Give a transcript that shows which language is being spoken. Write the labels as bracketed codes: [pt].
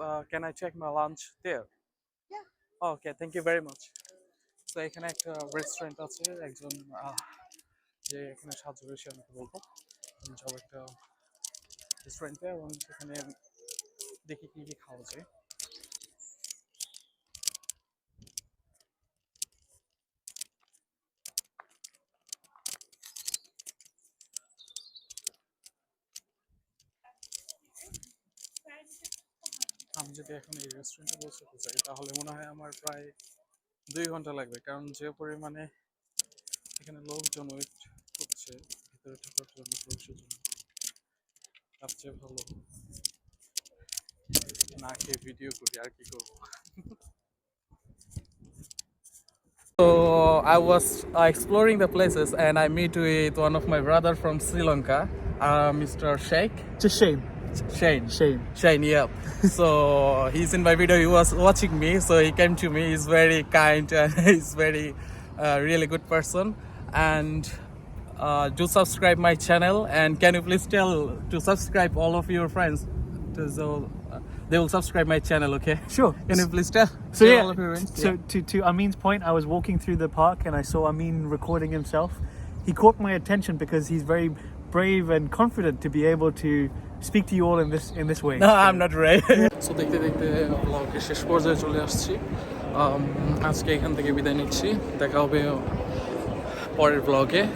[en] Can I check my lunch there? Yeah. Okay, thank you very much. [bn] তো এখানে একটা restaurant আছে, একজন যে এখানে সাহায্য করেছে আমাকে বলবো, আমি যাবো একটা রেস্টুরেন্টে এবং সেখানে দেখি কি কি খাওয়া যায়। আমি যদি এখন এই রেস্টুরেন্টে পৌঁছতে চাই তাহলে মনে হয় আমার প্রায় 2 ঘন্টা লাগবে, কারণ যে পরিমাণে এখানে লোকজন ওয়েট করছে ভিতরে ঢোকার জন্য প্রবেশের জন্য, তার চেয়ে ভালো না খেয়ে ভিডিও করি, আর কি করবো। [en] So I was exploring the places and I meet with one of my brother from Sri Lanka, Mr. Sheikh. Just Shane. Shane, yeah. So he's in my video. He was watching me, so he came to me. He's very kind and he's very really good person. And do subscribe my channel. And can you please tell to subscribe all of your friends, so they will subscribe my channel. Okay? Sure. Can you please tell? So tell yeah, all of your friends? so to Amin's point, I was walking through the park and I saw Amin recording himself. He caught my attention because he's very brave and confident to be able to speak to you all in this way. No, I'm not right. [bn] So দেখতে দেখতে ব্লগের শেষ পর্যায়ে চলে আসছি। আজকে এখান থেকে বিদায় নিচ্ছি, দেখা হবে পরের ব্লগে।